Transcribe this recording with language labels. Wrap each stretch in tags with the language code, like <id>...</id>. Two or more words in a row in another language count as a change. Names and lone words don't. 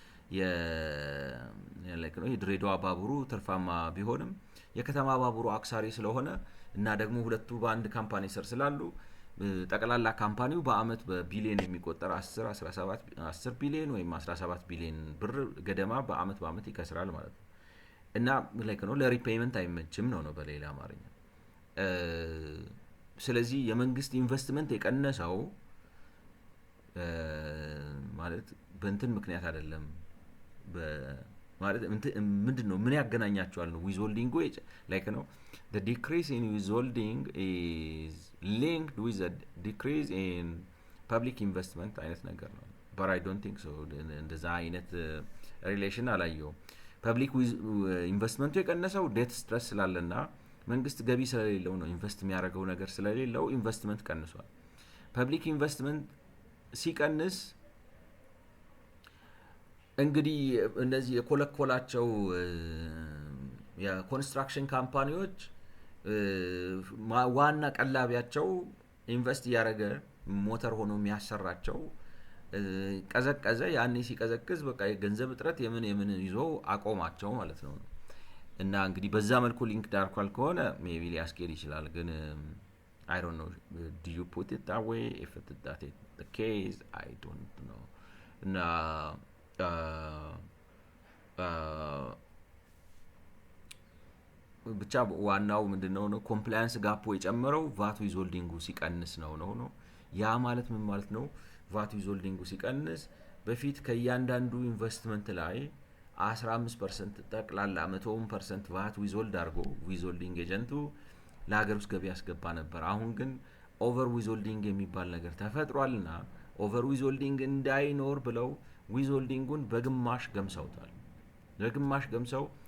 <am>የድሬዳዋ ባቡሩ ትርፋማ ቢሆንም የከተማ ባቡሩ አክሳሪ ስለሆነ እና ደግሞ ሁለቱ በአንድ ካምፓኒ ስር ስላሉ ጠቅላላ ካምፓኒው በአመት በቢሊየን የሚቆጠር 10 ቢሊየን ወይም 17 ቢሊየን ብር ገደማ በአመት ይከስራል ማለት ነው። እና ለሪፔይመንት አይመችም ነው በሌላ አማርኛ። ስለዚህ የመንግስት ኢንቨስትመንት የቀነሰው ማለት በእንትን ምክንያት አይደለም። ማለት ምንድን ነው ምን ያገናኛቸዋል ነው ዊዝሆልዲንጉ</am> <en>the decrease in withholding is linked with the decrease in public investment</en> <am>አይነት ነገር ነው።</am> <en>but I don't think so</en> <am>እንደዛ አይነት ሪሌሽን አላየውም። ፐብሊክ ኢንቨስትመንቱ የቀነሰው</am> <en>debt stress</en> <am>ስላለና መንግስት ገቢ ስለሌለው ነው። ኢንቨስት የሚያደርገው ነገር ስለሌለው ኢንቨስትመንት ቀንሷል።</am> <en>public investment</en> <am>ሲቀንስ እንግዲህ እነዚህ የኮለኮላቸው የኮንስትራክሽን ካምፓኒዎች ዋና ቀላቢያቸው ኢንቨስት እያደረገ ሞተር ሆኖ የሚያሰራቸው ቀዘቀዘ። ያኔ ሲቀዘቅዝ በቃ የገንዘብ እጥረት የምን ይዞ አቆማቸው ማለት ነው። እና እንግዲህ በዛ መልኩ ሊንክ ዳርኳል ከሆነ ሜቢ ሊያስኬድ ይችላል። ግን</am> <en>I don't know, do you put it that way? If that is the case, I don't know.</en> <am>እና ብቻ ዋናው ምንድነው ነው</am> <en>compliance gap</en> <am>የጨመረው</am> <en>VAT withholding</en> <am>ሲቀንስ ነው። ያ ማለት ምን ማለት ነው?</am> <en>VAT withholding</en> <am>ሲቀንስ በፊት ከእያንዳንዱ ኢንቨስትመንት ላይ 15% ጠቅላላ 100% ቫት ዊዝሆልድ አድርጎ</am> <en>withholding agent</en> <am>ለሀገር ውስጥ ገቢ ያስገባ ነበር። አሁን ግን</am> <en>over withholding</en> <am>የሚባል ነገር ተፈጥሯልና</am> <en>over withholding</en> <am>እንዳይኖር ብለው ዊዝሆልዲንጉን በግማሽ ገምሰውታል። በግማሽ ገምሰው</am>